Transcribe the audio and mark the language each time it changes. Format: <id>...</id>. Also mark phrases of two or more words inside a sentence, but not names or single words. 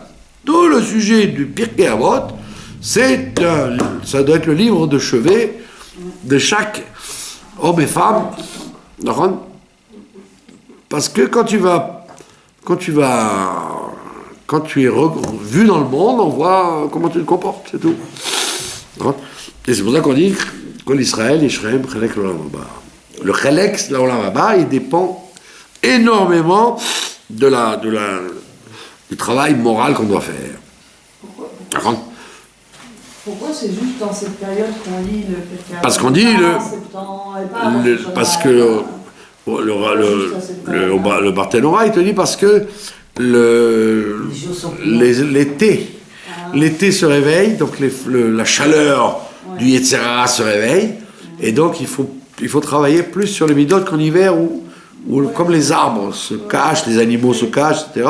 <fr>Tout le sujet du Pirkei Avot, ça doit être le livre de chevet de chaque homme et femme. Parce que quand tu es vu dans le monde, on voit comment tu te comportes, c'est tout. Et c'est pour ça qu'on dit que l'Israël, Yisraël,</fr> <he>חלק לעולם הבא. Le חלק לעולם הבא,</he> <fr>il dépend énormément du travail moral qu'on doit faire. Pourquoi c'est juste dans cette période qu'on lit le Pirkei Avot? Parce qu'on dit parce que le Barthénora, il te dit parce que l'été se réveille, donc la chaleur du</fr> <he>יצר הרע</he> <fr>se réveille, et donc il faut travailler plus sur les midotes qu'en hiver où comme les arbres se cachent, les animaux se cachent, etc.</fr>